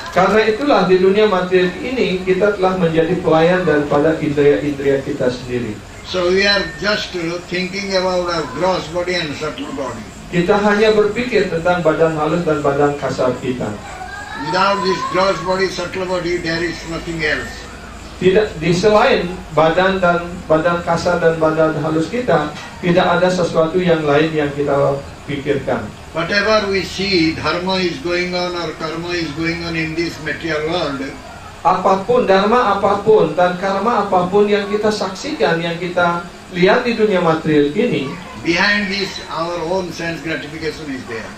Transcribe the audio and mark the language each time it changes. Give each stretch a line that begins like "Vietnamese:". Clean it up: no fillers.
Indonesian: Karena itulah di dunia materi ini kita telah menjadi pelayan daripada indera-indera kita sendiri.
English: So we are just thinking about our gross body and subtle body.
Indonesian: Kita hanya berpikir tentang badan halus dan badan kasar kita.
English: Without this gross body, subtle body, there is nothing else.
Indonesian: Tidak, di selain badan kasar dan badan halus kita, tidak ada sesuatu yang lain yang kita pikirkan.
English: Whatever we see, dharma is going on or karma is going on in this material world.
Indonesian: Apapun, dharma apapun, dan karma apapun yang kita saksikan, yang kita lihat di dunia material ini,
English: behind this our own sense gratification is there.